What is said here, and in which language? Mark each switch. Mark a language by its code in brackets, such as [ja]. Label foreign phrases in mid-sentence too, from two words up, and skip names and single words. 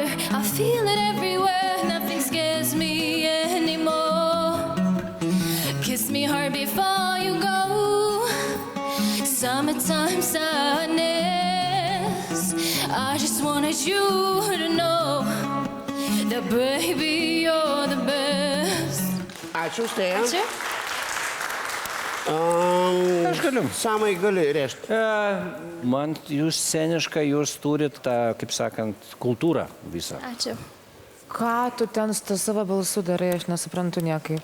[en] I feel it everywhere, nothing scares me anymore. Kiss me hard before you go. Summertime sadness. I just wanted you to know that baby you're the best. [lt] Ačiū, Austėja. Ačiū. Aš galiu. Samai gali rėžti. Man jūs sceniškai, jūs turit tą, kaip sakant, kultūrą visą. Ačiū. Ką tu ten su savo balsu darai, aš nesuprantu niekaip.